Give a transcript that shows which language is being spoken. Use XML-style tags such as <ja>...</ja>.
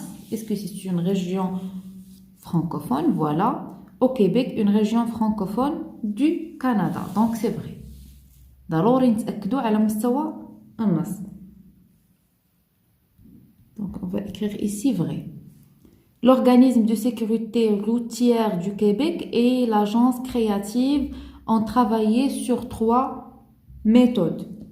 <fr>Est-ce que c'est une région francophone? Voilà. Au Québec, une région francophone du Canada. Donc c'est vrai.</fr> <ar>ضروري نتأكدوا على مستوى النص.</ar> <fr>Donc on va écrire ici vrai. L'organisme de sécurité routière du Québec et l'agence créative ont travaillé sur 3 méthodes.</fr>